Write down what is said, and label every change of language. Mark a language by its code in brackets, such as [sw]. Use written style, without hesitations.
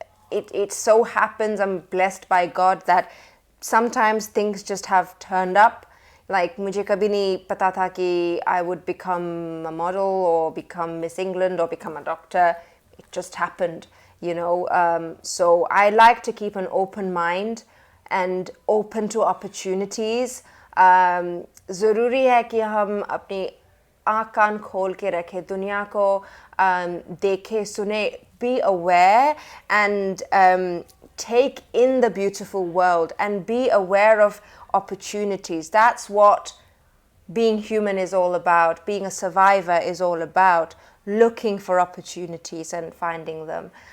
[en] It so happens, I'm blessed by God that sometimes things just have turned up. Like [hi] मुझे कभी नहीं पता था कि [en] I would become a model or become Miss England or become a doctor. It just happened, you know. So I like to keep an open mind and open to opportunities. [hi] ज़रूरी है कि हम अपनी आँख कान खोल के रखें, दुनिया को देखें, सुने, [en] be aware and take in the beautiful world and be aware of opportunities. That's what being human is all about. Being a survivor is all about looking for opportunities and finding them.